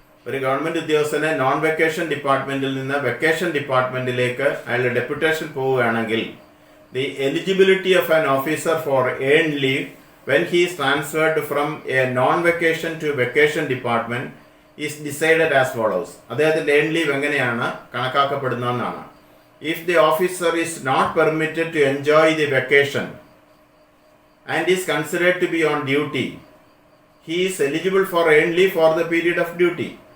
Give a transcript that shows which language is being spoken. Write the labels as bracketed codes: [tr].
[ml] ഒരു ഗവൺമെന്റ് ഉദ്യോഗസ്ഥനെ non vacation ഡിപ്പാർട്ട്മെന്റിൽ നിന്ന് വെക്കേഷൻ ഡിപ്പാർട്ട്മെന്റിലേക്ക് അയാൾ ഡെപ്യൂട്ടേഷൻ പോവുകയാണെങ്കിൽ [en] the eligibility of an officer for earned leave when he is transferred from a non-vacation to vacation department is decided as follows. [ml] അദ്ദേഹത്തിൻ്റെ earned leave എങ്ങനെയാണ് കണക്കാക്കപ്പെടുന്നതെന്നാണ്. [en] If the officer is not permitted to enjoy the vacation and is considered to be on duty, he is eligible for earned leave for the period of duty.